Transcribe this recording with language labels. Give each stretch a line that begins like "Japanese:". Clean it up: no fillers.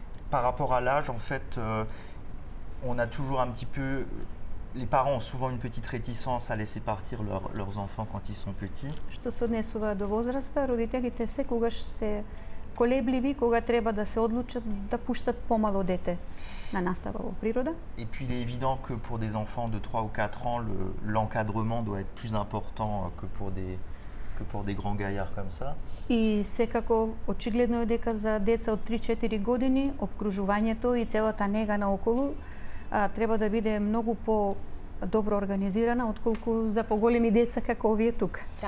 French: Par rapport à l'âge, en fait, on a toujours un petit peu... Les parents ont souvent une petite réticence à laisser partir leurs enfants quand ils sont petits.
Macedonian: Што се однесува до возраста, родителите секогаш се колебливи кога треба да се одлучат да пуштат помало дете на настава во природа.
French: Et puis il est évident que pour des enfants de 3 ou 4 ans, l'encadrement doit être plus important que pour des grands gaillards comme ça.
Macedonian: И секако очигледно е дека за деца од 3-4 години обкружувањето и целата нега наоколу треба да биде многу по-добро организирана отколку за поголеми деца како овие тука.